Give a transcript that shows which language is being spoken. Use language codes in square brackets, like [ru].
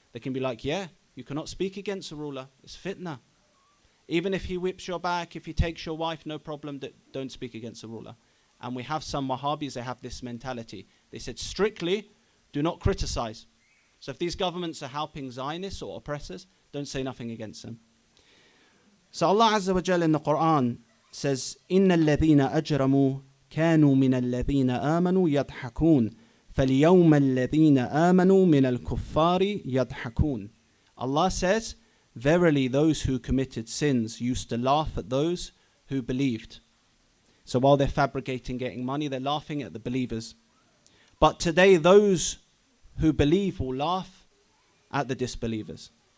[en] They can be like, yeah, you cannot speak against the ruler. It's fitna. Even if he whips your back, if he takes your wife, no problem, don't speak against the ruler. And we have some Wahhabis, they have this mentality. They said strictly, do not criticize. So if these governments are helping Zionists or oppressors, don't say nothing against them. So Allah Azza wa Jalla in the Quran says, [ar] إِنَّ الَّذِينَ أَجْرَمُوا كَانُوا مِنَ الَّذِينَ آمَنُوا يَضْحَكُونَ فَالْيَوْمَ الَّذِينَ آمَنُوا مِنَ الْكُفَّارِ يَضْحَكُونَ. [en] Allah says, verily those who committed sins used to laugh at those who believed. So while they're fabricating getting money, they're laughing at the believers. But today those who believe will laugh at the disbelievers.